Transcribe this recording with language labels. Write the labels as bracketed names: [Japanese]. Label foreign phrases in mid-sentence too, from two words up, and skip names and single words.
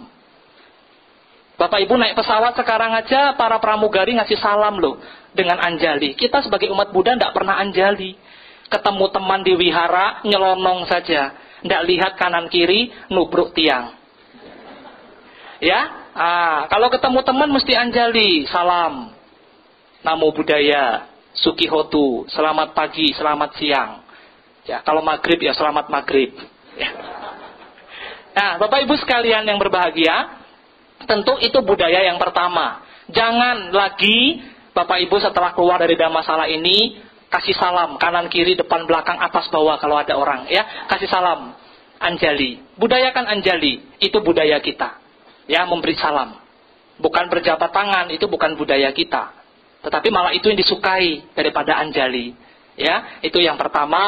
[Indonesian] Bapak Ibu naik pesawat sekarang aja para pramugari ngasih salam loh dengan anjali. Kita sebagai umat Buddha tidak pernah anjali. Ketemu teman di wihara nyelonong saja, tidak lihat kanan kiri, nubruk tiang. Ya, kalau ketemu teman mesti anjali, salam, [Pali] namo buddhaya, sukihotu, [Indonesian] selamat pagi, selamat siang. Ya, kalau maghrib ya selamat maghrib. Ya. Nah, Bapak Ibu sekalian yang berbahagia, tentu itu budaya yang pertama. Jangan lagi Bapak Ibu setelah keluar dari Dhammasala ini kasih salam kanan kiri depan belakang atas bawah kalau ada orang, ya kasih salam, anjali, budayakan anjali, itu budaya kita, ya memberi salam, bukan berjabat tangan, itu bukan budaya kita, tetapi malah itu yang disukai daripada anjali, ya itu yang pertama.